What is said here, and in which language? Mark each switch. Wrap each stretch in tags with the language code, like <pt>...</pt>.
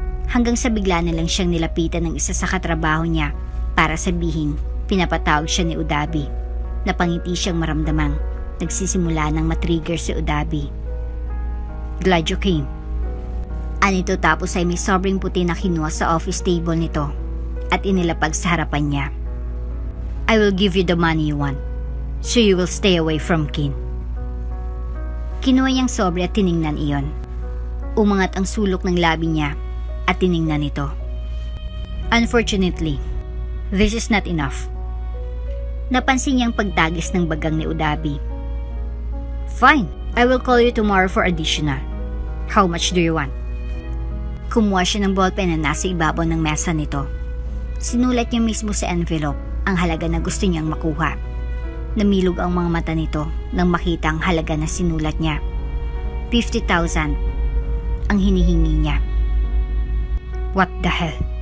<tl>Hanggang sa bigla na lang siyang nilapitan ng isa sa katrabaho niya para sabihin pinapatawag siya ni Udabi. Napangiti siyang maramdamang nagsisimula ng matrigger si Udabi.</tl> <en>Glad you came.</en> <tl>Anito tapos ay may sobrang puti na kinuha sa office table nito at inilapag sa harapan niya.</tl> <en>I will give you the money you want, so you will stay away from Kin.</en> <tl>Kinuha niyang sobre at tiningnan iyon. Umangat ang sulok ng labi niya at tiningnan ito.</tl> <en>Unfortunately, this is not enough.</en> <tl>Napansin niyang pagtagis ng bagang ni Udabi.</tl> <en>Fine, I will call you tomorrow for additional. How much do you want?</en> <tl>Kumuha siya ng ballpen na nasa ibabaw ng mesa nito. Sinulat niya mismo sa envelope ang halaga na gusto niyang makuha. Namilog ang mga mata nito nang makita ang halaga na sinulat niya. 50,000 ang hinihingi niya.</tl> <en>What the hell?</en>